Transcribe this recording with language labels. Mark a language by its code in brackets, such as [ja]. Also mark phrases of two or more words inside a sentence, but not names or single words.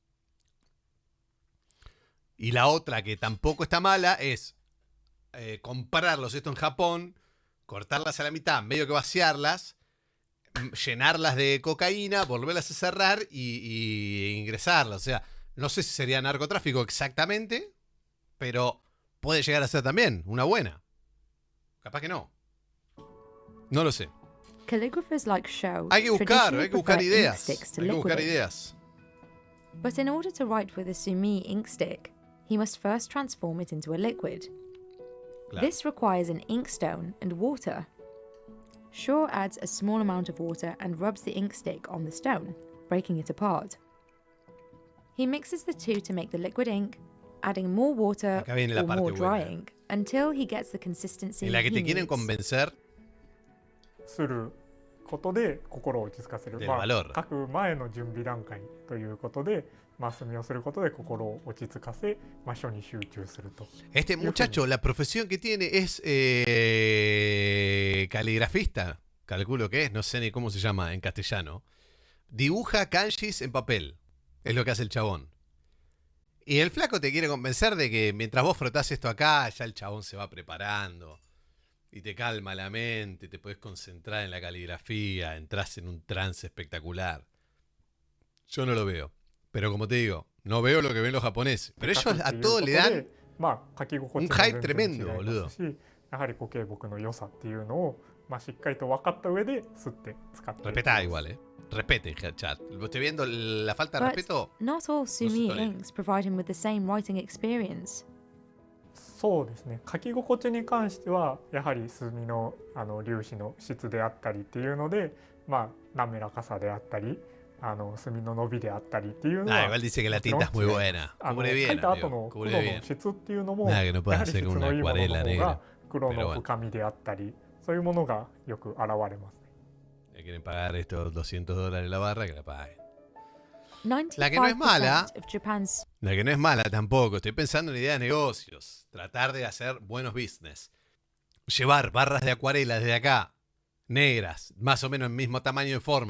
[es] Y la otra que tampoco está mala es comprarlos esto en Japón, cortarlas a la mitad, medio que vaciarlas, llenarlas de cocaína, volverlas a cerrar y ingresarlas. O sea, no sé si sería narcotráfico exactamente, pero puede llegar a ser también una buena. Capaz que no. No lo sé. [en] Calligraphers like Sho [es] Hay que buscar [en] traditionally [es] ideas. [en] prefer ink sticks to [es] Hay que buscar [en] liquid ink. [es] ideas. [en] But in order to write with a sumi ink stick, he must first transform it into a liquid. [es] Claro. [en] This requires an inkstone and water. Shaw adds a small amount of water and rubs the ink stick on the stone, breaking it apart. He mixes the two to make the liquid ink, adding more water [es] Acá viene la [en] or [es] parte [en] more dry [es] buena. [en] ink until he gets the consistency [es] En la que [en] he [es] te quieren [en] needs. [es] convencer [ja] することで心を落ち着かせる、 [es] del valor. [ja] 書く前の準備段階ということで、墨をすることで心を落ち着かせ、書に集中すると。 [es] Este muchacho, la profesión que tiene es caligrafista, calculo que es, no sé ni cómo se llama en castellano. Dibuja kanjis en papel, es lo que hace el chabón. Y el flaco te quiere convencer de que mientras vos frotás esto acá, ya el chabón se va preparando y te calma la mente, te podés concentrar en la caligrafía, entras en un trance espectacular. Yo no lo veo, pero como te digo, no veo lo que ven los japoneses. Pero ellos a todo le dan un hype tremendo, boludo. [ja] やはり固形木の良さっていうのを、しっかりと分かった上で吸って使っている。 [es] Respetá igual, Respeten, chat. Estoy viendo la falta de [en] But [es] respeto. [en] not all sumi [es] tolera. [en] inks provide him with the same writing experience. [ja] そうですね、書き心地に関してはやはり墨の粒子の質であったりっていうので、滑らかさであったり墨の伸びであったりっていうのは [es] igual dice que la tinta es muy buena. [ja] 書 [es] Cubre [ja] い [es] bien, [ja] た後 [es] amigo. [ja] の黒 [es] Cubre [ja] の [es] bien. [ja] 質っていうのも [es] Nada que no pueda [ja] やはり [es] hacer [ja] 質 [es] con [ja] の [es] una [ja] いいものの [es] acuarela [ja] 方 [es] negra. [ja] が黒 [es] Pero [ja] の [es] bueno. [ja] 深みであったりそういうものがよく現れますね。 [es] Le quieren pagar estos $200 la barra, que la paguen. [en] 95% [es] La que no es mala. [en] of Japan's [es] La que no es mala tampoco. Estoy pensando en ideas de negocios. Tratar de hacer buenos business. Llevar barras de acuarela desde acá, negras, más o menos el mismo tamaño y forma.